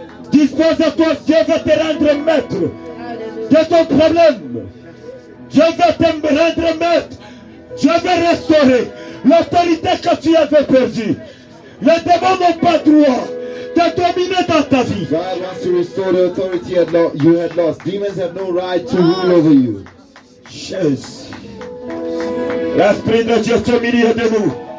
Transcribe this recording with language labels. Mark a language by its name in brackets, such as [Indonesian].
[French] Dispose-toi, Dieu va te rendre maître de ton problème. Dieu va te rendre maître. Dieu va restaurer l'autorité que tu avais perdue. Les démons n'ont pas droit de dominer dans ta vie. [English] God wants to restore the authority you had lost. Demons have no right to rule over you. [French] Jésus. L'Esprit de Dieu est au milieu de nous.